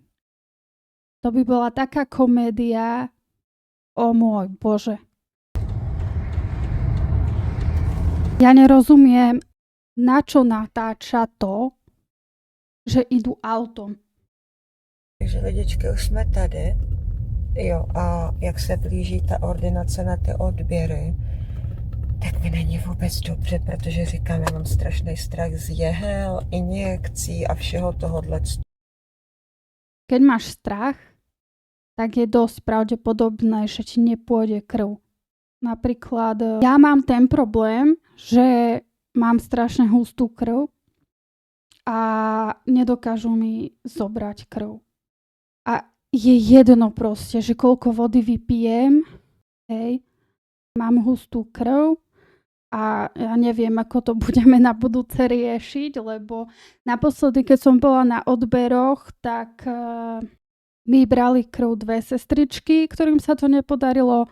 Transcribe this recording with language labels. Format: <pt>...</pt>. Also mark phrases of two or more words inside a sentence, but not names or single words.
<sk>To by bola taká komédia. O môj Bože. Ja nerozumiem, na čo natáča to, že idú autom.</sk> <cs>Takže lidičky, už jsme tady. Jo, a jak se blíží ta ordinace na ty odběry, tak mi není vůbec dobře, protože říkám, já mám strašný strach z jehel, injekcí a všeho tohohle.</cs> <sk>Keď máš strach, tak je dosť pravdepodobné, že ti nepôjde krv. Napríklad ja mám ten problém, že mám strašne hustú krv a nedokážu mi zobrať krv. A je jedno proste, že koľko vody vypijem, hej, mám hustú krv a ja neviem, ako to budeme na budúce riešiť, lebo naposledy, keď som bola na odberoch, tak mi brali krv 2 sestričky, ktorým sa to nepodarilo.</sk>